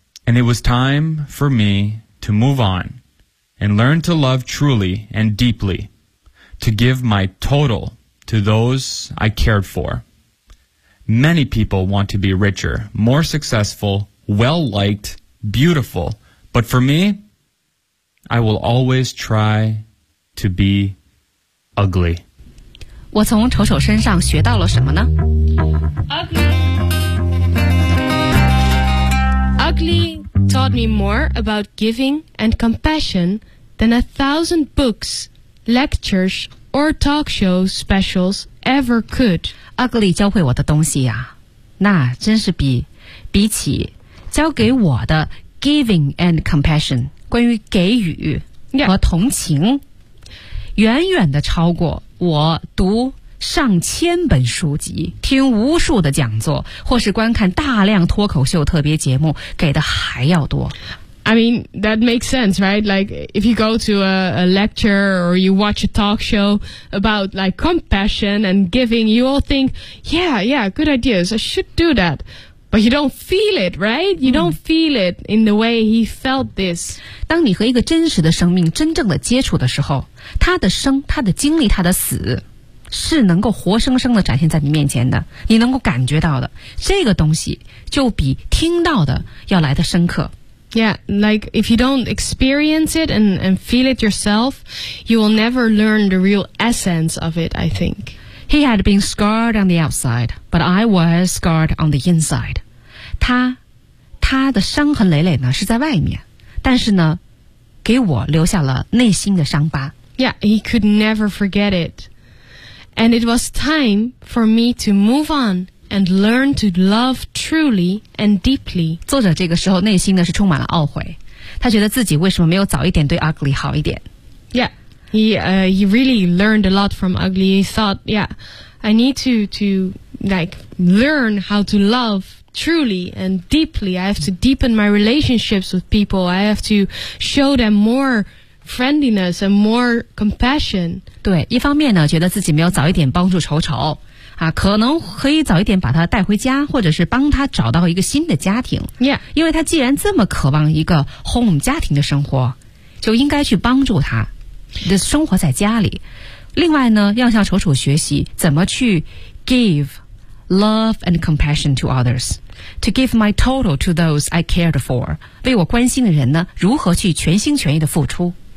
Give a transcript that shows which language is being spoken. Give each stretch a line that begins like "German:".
English: And it was time for me to move on and learn to love truly and deeply, to give my total to those I cared for. Many people want to be richer, more successful, well-liked, beautiful. But for me, I will always try to be ugly.
Chinese: 我从丑丑身上学到了什么呢
English: ？Ugly taught me more about giving and compassion than 1,000 books, lectures, or talk show specials ever could.
Chinese: Ugly 教会我的东西呀、啊，那真是比起教给我的
English: giving and compassion
Chinese: 关于给予和同情、远远的超过。我读上千本书籍，听无数的讲座，或是观看大量脱口秀特别节目，给的还要多。
English: I mean, that makes sense, right? Like, if you go to a lecture or you watch a talk show about, like, compassion and giving, you all think, yeah, yeah, good ideas, I should do that. But you don't feel it, right? You don't feel it in the way he felt this.
Chinese: 当你和一个真实的生命真正的接触的时候，他的生，他的经历，他的死，是能够活生生的展现在你面前的，你能够感觉到的，这个东西就比听到的要来的深刻。
English: Yeah, like if you don't experience it and feel it yourself, you will never learn the real essence of it, I think. He had been scarred on the outside, but I was scarred on the inside.
Chinese: 他的伤痕累累呢是在外面，但是呢，给我留下了内心的伤疤。
English: Yeah, he could never forget it. And it was time for me to move on and learn to love truly and deeply.
Chinese: 作者这个时候内心呢是充满了懊悔，他觉得自己为什么没有早一点对 Ugly 好一点。
English: Yeah. He really learned a lot from Ugly. He thought, yeah, I need to like learn how to love truly and deeply. I have to deepen my relationships with people. I have to show them more friendliness and more compassion.
Chinese: 对，一方面呢，觉得自己没有早一点帮助丑丑啊，可能可以早一点把他带回家，或者是帮他找到一个新的家庭。
English: Yeah,
Chinese: 因为他既然这么渴望一个 home 家庭的生活，就应该去帮助他。的生活在家里，另外呢，要向丑丑学习怎么去
English: give love and compassion to others, to give my total to those I cared for,
Chinese: 为我关心的人呢，如何去全心全意的付出。